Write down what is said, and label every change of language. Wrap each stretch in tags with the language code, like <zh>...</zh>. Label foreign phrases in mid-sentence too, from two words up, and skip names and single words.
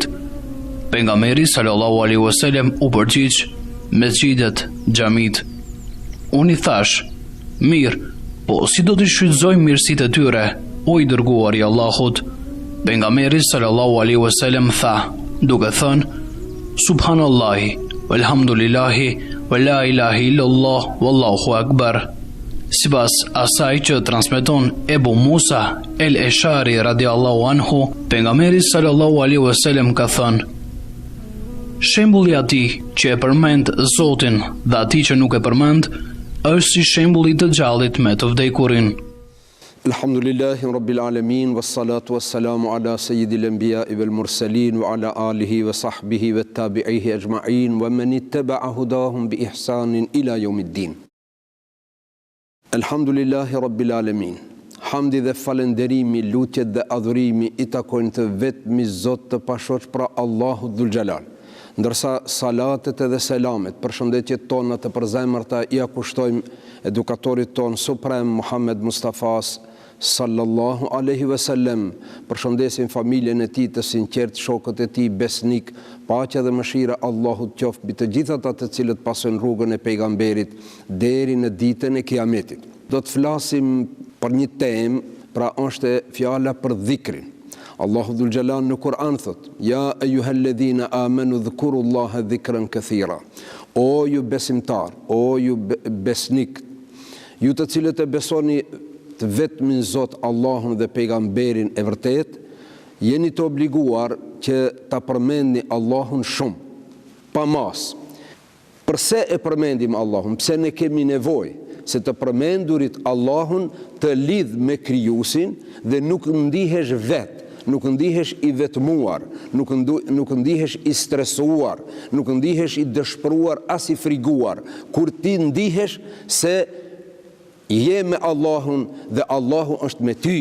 <sq>Pejgamberi</sq> <ar>صلى الله عليه وسلم</ar> <sq>u përgjigj: mesgjidet, xhamit. Unë i thash: mirë, po si do të shfrytëzojmë mirësitë e tyre, o i dërguari i Allahut? Pejgamberi</sq> <ar>صلى الله عليه وسلم</ar> <sq>tha, duke thënë:</sq> <ar>سبحان الله والحمد لله ولا إله إلا الله والله أكبر.</ar> <sq>Sipas asaj që transmeton Ebu Musa el-Eshari</sq> <ar>رضي الله عنه,</ar> <sq>pejgamberi</sq> <ar>صلى الله عليه وسلم</ar> <sq>ka thënë: shembulli i atij që e përmend Zotin dhe atij që nuk e përmend është si shembulli i të gjallit me të vdekurin.</sq> <ar>الحمد لله رب العالمين والصلاة والسلام على سيد الأنبياء والمرسلين وعلى آله وصحبه وتابعيه أجمعين ومن اتبع هداهم بإحسان إلى يوم الدين. الحمد لله رب العالمين.</ar> <sq>Hamdi dhe falenderimi, lutjet dhe adhurimi i takojnë të vetmi Zot të pashoq pra Allahu</sq> <ar>ذو الجلال.</ar> <sq>Ndërsa salatet dhe selamet, përshëndetjet tona të përzemërta i kushtojmë edukatorit ton suprem Muhammed Mustafas</sq> <ar>صلى الله عليه وسلم,</ar> <sq>përshëndesim familjen e tij të sinqert, shokët e tij besnik, paqja dhe mëshira Allahut qoftë mbi të gjithë ata të cilët pasojnë rrugën e pejgamberit deri në ditën e Kiametit. Do të flasim për një temë, pra është fjala për dhikrin. Allahu Dhul Jalal në Kur'an thot:</sq> <ar>يا أيها الذين آمنوا اذكروا الله ذكرا كثيرا.</ar> <sq>O ju besimtar, o ju besnik, ju të cilët e besoni të vetmin Zot Allahun dhe pejgamberin e vërtet, jeni të obliguar që ta përmendni Allahun shumë, pa mas. Përse e përmendim Allahun? Pse ne kemi nevojë se të përmendurit Allahun të lidh me krijuesin dhe nuk ndihesh vetë, nuk ndihesh i vetmuar, nuk ndihesh i stresuar, nuk ndihesh i dëshpëruar as i friguar, kur ti ndihesh se je me Allahun dhe Allahu është me ty.</sq>